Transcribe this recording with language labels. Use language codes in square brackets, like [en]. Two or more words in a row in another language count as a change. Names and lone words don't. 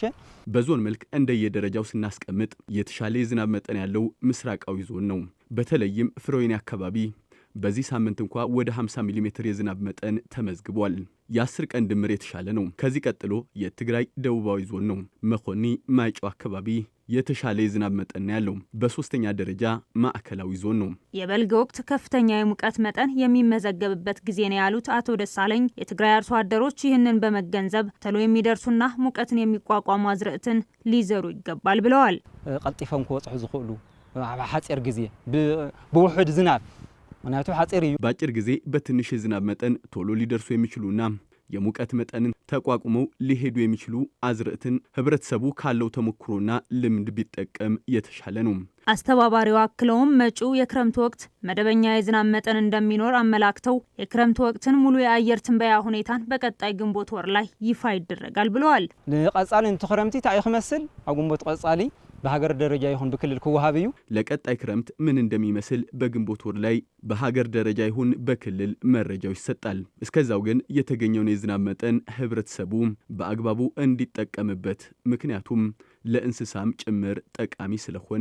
[am] በዞን መልክ እንደየደረጃው ስናስቀምጥ የተሻለ የዝናብ መጠን ያለው ምስራቃዊ ዞን ነው። በተለይም ፍሮይኒ አካባቢ በዚህ ሳምንት እንኳ ወደ 50 ሚሊ ሜትር የዝናብ መጠን ተመዝግቧል። የ10 ቀን ድምር የተሻለ ነው። ከዚህ ቀጥሎ የትግራይ ደቡባዊ ዞን ነው። መኮኒ ማይጨው አካባቢ የተሻለ የዝናብ መጠን ያለው። በሶስተኛ ደረጃ ማዕከላዊ ዞን ነው። የበልግ ወቅት ከፍተኛ የሙቀት መጠን የሚመዘገብበት ጊዜ ነው ያሉት አቶ ደሳለኝ የትግራይ አርሶ አደሮች ይህንን በመገንዘብ ተሎ የሚደርሱና ሙቀትን የሚቋቋሙ አዝርዕትን ሊዘሩ ይገባል ብለዋል። [ti] ቀልጢፎም ክወጽሑ ዝኽእሉ ሐጺር ጊዜ በውሑድ ዝናብ ምክንያቱ ሐጺር እዩ [am] በአጭር ጊዜ በትንሽ የዝናብ መጠን ቶሎ ሊደርሱ የሚችሉና የሙቀት መጠንን ተቋቁመው ሊሄዱ የሚችሉ አዝርዕትን ህብረተሰቡ ካለው ተሞክሮና ልምድ ቢጠቀም የተሻለ ነው። አስተባባሪው አክለውም መጪው የክረምት ወቅት መደበኛ የዝናብ መጠን እንደሚኖር አመላክተው የክረምት ወቅትን ሙሉ የአየር ትንበያ ሁኔታን በቀጣይ ግንቦት ወር ላይ ይፋ ይደረጋል ብለዋል። [ti] ለቀጻሊ እንትኽረምቲ ታይ ይመስል አጉንቦት ቀጻሊ በሀገር ደረጃ ይሁን በክልል ከወሃብዩ [am] ለቀጣይ ክረምት ምን እንደሚመስል በግንቦት ወር ላይ በሀገር ደረጃ ይሁን በክልል መረጃው ይሰጣል። እስከዛው ግን የተገኘውን የዝናብ መጠን ህብረተሰቡ በአግባቡ እንዲጠቀምበት ምክንያቱም ለእንስሳም ጭምር ጠቃሚ ስለሆነ